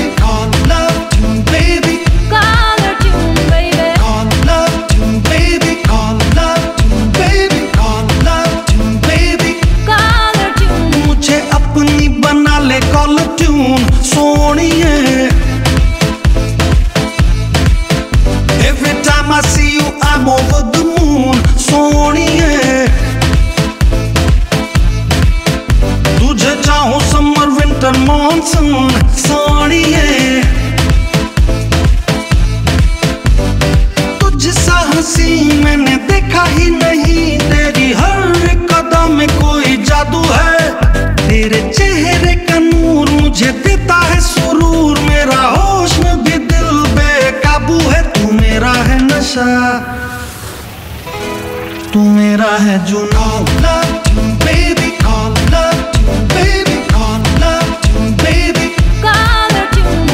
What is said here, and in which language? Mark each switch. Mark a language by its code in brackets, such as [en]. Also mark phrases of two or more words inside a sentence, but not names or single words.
[en] Call love tune, baby. Color tune, baby. Call love tune, baby. Call love tune, baby. Call love tune, baby. Color tune. [hi] मुझे अपनी बना ले [en] call tune [hi] सोनिए। [en] Every time I see you, I'm over the moon सोनिए। [hi] तुझे चाहूं [en] summer winter monsoon [hi] सोनिए। तुझ सा हंसी मैंने देखा ही नहीं, तेरी हर एक कदम में कोई जादू है। तेरे चेहरे का नूर मुझे देता है सुरूर, मेरा होश में भी दिल बेकाबू है। तू मेरा है नशा, तू मेरा है जुनून। [en] Love tune, baby. Call love tune, baby. Call love tune, baby. Color tune.